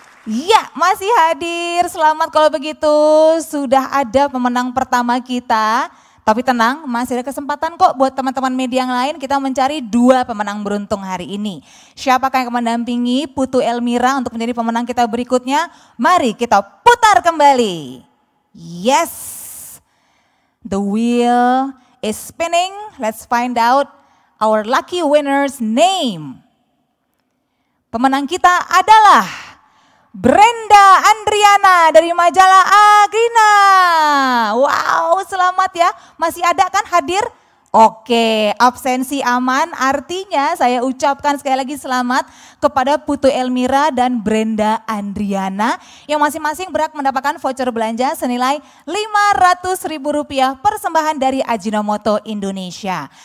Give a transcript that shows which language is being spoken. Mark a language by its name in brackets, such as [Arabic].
[Indonesian] Iya, masih hadir. Selamat kalau begitu. Sudah ada pemenang pertama kita. Tapi tenang, masih ada kesempatan kok buat teman-teman media yang lain. Kita mencari 2 pemenang beruntung hari ini. Siapakah yang akan mendampingi Putu Elmira untuk menjadi pemenang kita berikutnya? Mari kita putar kembali. [English] Yes, the wheel is spinning. Let's find out our lucky winner's name. [Indonesian] Pemenang kita adalah Brenda Andriana dari majalah Agrina. Wow, selamat ya. Masih ada kan hadir? Oke, absensi aman artinya saya ucapkan sekali lagi selamat kepada Putu Elmira dan Brenda Andriana yang masing-masing berhak mendapatkan voucher belanja senilai Rp500.000 persembahan dari Ajinomoto Indonesia.